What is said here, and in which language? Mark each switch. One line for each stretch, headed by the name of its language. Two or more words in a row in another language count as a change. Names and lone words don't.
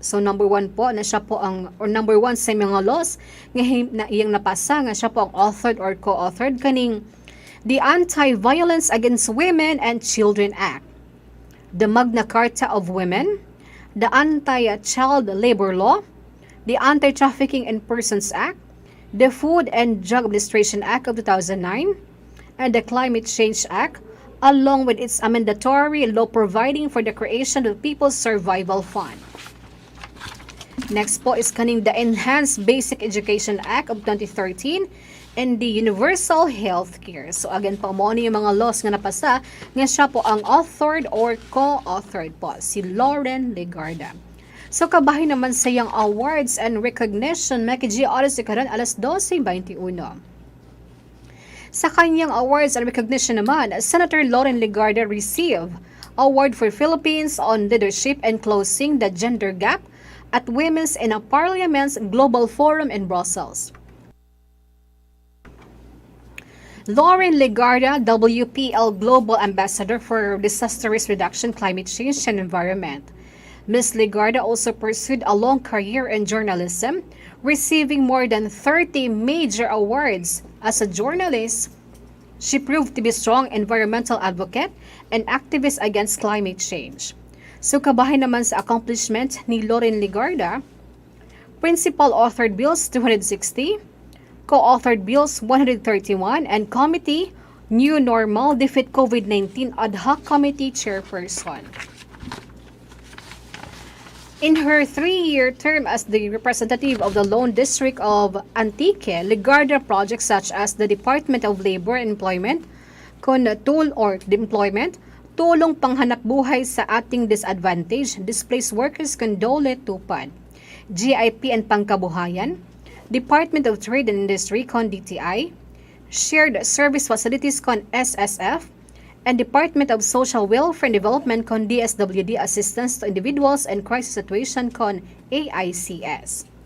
English: So number one
Cebuano: po na siya po ang,
English: or number one
Cebuano: sa mga
English: laws
Cebuano: nga na iyang napasa nga siya po ang
English: authored or co-authored kaning the Anti-Violence Against Women and Children Act, the Magna Carta of Women, the Anti-Child Labor Law, the Anti-Trafficking in Persons Act, the Food and Drug Administration Act of 2009, and the Climate Change Act, along with its mandatory law providing for the creation of the People's Survival Fund. Next po is kaning the Enhanced Basic Education Act of 2013 and the Universal Health Care.
Cebuano: So again po, mo yung mga laws nga napasa nga siya po ang
English: authored or co-authored
Cebuano: po, si Lauren Legarda. So kabahin naman sa iyang
English: awards and recognition,
Cebuano: Giya oras karon alas 12:21.
Filipino: Sa kanyang
English: awards and recognition naman, Senator Lauren Legarda received Award for Philippines on Leadership and Closing the Gender Gap at Women's in a Parliament's Global Forum in Brussels. Lauren Legarda, WPL Global Ambassador for Disaster Risk Reduction, Climate Change and Environment. Ms. Legarda also pursued a long career in journalism, receiving more than 30 major awards. As a journalist, she proved to be a strong environmental advocate and activist against climate change.
Cebuano: So kabahin naman sa accomplishment ni Lauren Legarda,
English: principal authored bills 260, co-authored bills 131, and committee New Normal Defeat COVID-19 Ad Hoc Committee Chairperson. In her 3-year term as the representative of the Lone District of Antique, Legarda projects such as the Department of Labor and Employment,
Filipino: tulong panghanap buhay sa ating
English: disadvantaged, displaced workers Dole Tupad, GIP and Pangkabuhayan, Department of Trade and Industry DTI, Shared Service Facilities SSF, and Department of Social Welfare and Development DSWD Assistance to Individuals and Crisis Situation AICS.